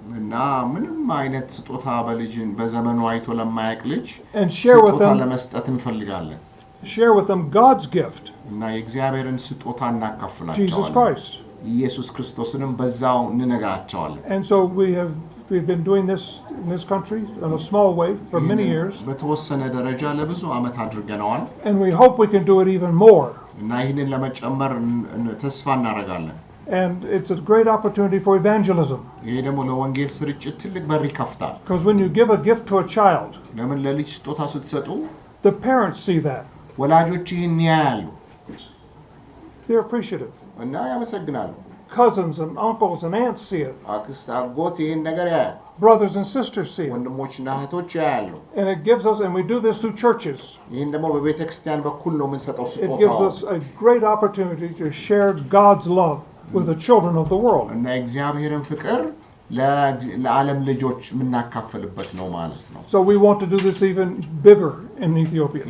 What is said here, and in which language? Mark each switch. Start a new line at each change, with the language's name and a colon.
Amharic: እና ምንም አይነት ስጦታ በዘመኑ አይቶ ለማያውቅ ልጅ
English: And share with
Amharic: ስጦታ
English: them,
Amharic: ለመስጠት እንፈልጋለን።
English: share with them God's gift,
Amharic: እና የእግዚአብሔርን ስጦታ
English: Jesus
Amharic: እናካፍላቸዋለን።
English: Christ.
Amharic: ኢየሱስ ክርስቶስንም በዛው እንነግራቸዋለን።
English: And so we've been doing this in this country in a small way for many years.
Amharic: በተወሰነ ደረጃ ለብዙ ዓመት አድርገነዋል።
English: And we hope we can do it even more.
Amharic: እና ይህንን ለመጨመር ተስፋ እናደርጋለን።
English: And it's a great opportunity for evangelism.
Amharic: ይሄ ደግሞ ለወንጌል ስርጭት ትልቅ በር ይከፍታል።
English: Because when you give a gift to a child,
Amharic: ለምን ለልጅ ስጦታ ስትሰጡ
English: the parents see that.
Amharic: ወላጆች ይህን ያያሉ
English: They're appreciative.
Amharic: እና ያመሰግናሉ።
English: Cousins and uncles and aunts see it.
Amharic: አክስት አጎት ይህን ነገር ያያል።
English: Brothers and sisters see it.
Amharic: ወንድሞችና እህቶች ያያሉ።
English: And it gives us, and we do this through churches.
Amharic: ይህን ደግሞ በቤተ ክርስቲያን በኩል ነው የምንሰጠው
English: It gives
Amharic: ስጦታው።
English: us a great opportunity to share God's love with the children of the world.
Amharic: እና የእግዚአብሔርን ፍቅር ለዓለም ልጆች የምናካፈልበት ነው ማለት ነው።
English: So we want to do this even bigger in Ethiopia.